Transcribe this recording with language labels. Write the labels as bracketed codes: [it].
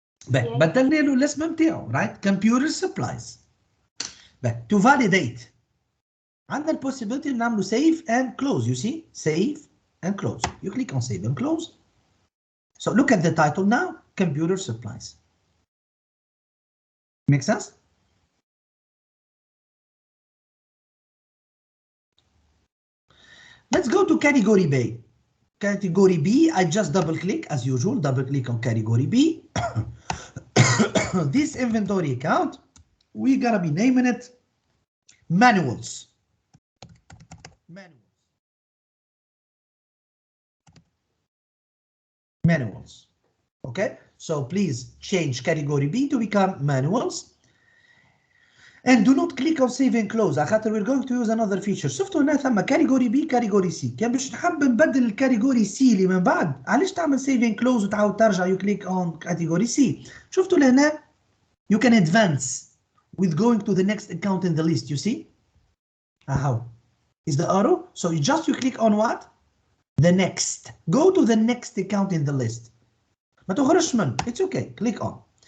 [ar] بدلنا له الاسم نتاعو, right? [en] Computer supplies. To validate عندنا possibility نعملو save and close. You see, save and close. You click on save and close. So look at the title now, computer supplies. Make sense? Let's go to category B. Category B, I just double click as usual, double click on category B. This inventory account, we're gonna be naming it manuals. Manuals. Okay, so please change category B to become manuals. And do not click on save and close. خاطر we're going to use another feature. [ar] شفتوا هنا ثم category B category C. كان باش نحب نبدل الكاتيجوري C اللي من بعد علاش تعمل [en] save and close [ar] وتعاود ترجع [en] you click on category C. [ar] شفتوا لهنا [en] you can advance with going to the next account in the list. You see? How? Is the arrow? So you click on what? The next. Go to the next account in the list. [ar] ما تخرجش من. [en] It's okay. Click on.